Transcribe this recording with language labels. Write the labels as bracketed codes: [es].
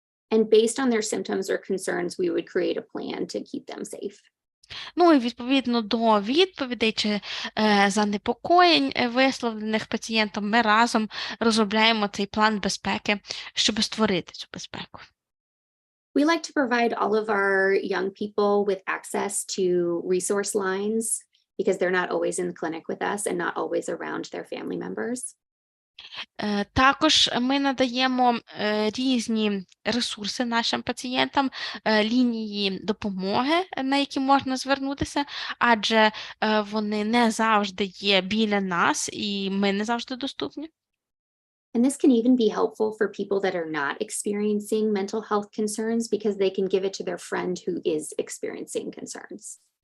[en] And based on their symptoms or concerns, we would create a plan to keep them safe. [uk] Ну і відповідно до відповідей чи занепокоєнь, висловлених пацієнтом, ми разом розробляємо цей план безпеки, щоб створити цю безпеку. [en] We like to provide all of our young people with access to resource lines because they're not always in the clinic with us and not always around their family members. [uk] Також ми надаємо різні ресурси нашим пацієнтам, лінії допомоги, на які можна звернутися, адже вони не завжди є біля нас і ми не завжди доступні. [en] And this can even be helpful for people that are not experiencing mental health concerns because they can give it to their friend who is experiencing concerns.